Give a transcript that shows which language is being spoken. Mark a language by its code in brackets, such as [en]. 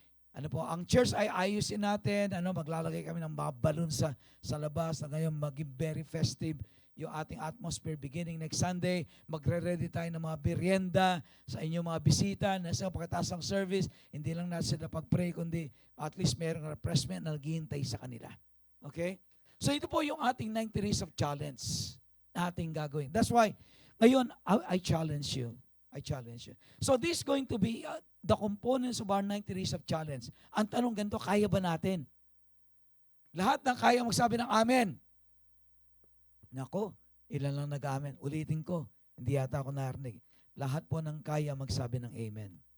[tl] Ano po, ang church ay ayusin natin, maglalagay kami ng mga balloon sa labas na ngayon maging very festive yung ating atmosphere beginning next Sunday. Magre-ready tayo ng mga merienda sa inyong mga bisita na sa pagkatapos ng service, hindi lang natin sila pag-pray, kundi at least mayroong refreshment na naghihintay sa kanila. Okay? So ito po yung ating 90 days of challenge na ating gagawin. [en] That's why, [tl] ngayon, [en] I challenge you. I challenge you. So this is going to be the components of our 90 days of challenge. [tl] Ang tanong ganito, kaya ba natin? Lahat ng kaya magsabi ng amen. Nako, ilan lang nag-amen. Ulitin ko, hindi yata ako narinig. Lahat po ng kaya magsabi ng amen.